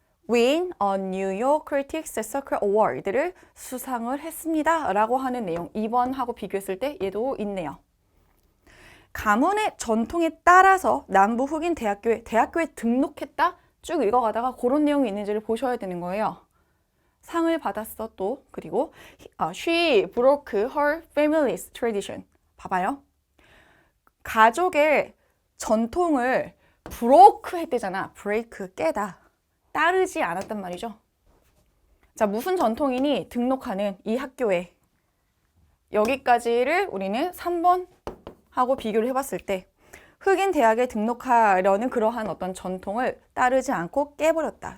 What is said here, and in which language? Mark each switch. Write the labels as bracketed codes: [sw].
[en] Win a New York Critics Circle Award를 [ko] 수상을 했습니다 라고 하는 내용. 2번하고 비교했을 때 얘도 있네요. 가문의 전통에 따라서 남부 흑인 대학교에 등록했다? 쭉 읽어가다가 그런 내용이 있는지를 보셔야 되는 거예요. 상을 받았어 또. 그리고 [en] she broke her family's tradition. [ko] 봐봐요. 가족의 전통을 broke 했대잖아. break, 깨다. 따르지 않았단 말이죠. 자, 무슨 전통인이 등록하는 이 학교에 여기까지를 우리는 3번 하고 비교를 해봤을 때 흑인 대학에 등록하려는 그러한 어떤 전통을 따르지 않고 깨버렸다.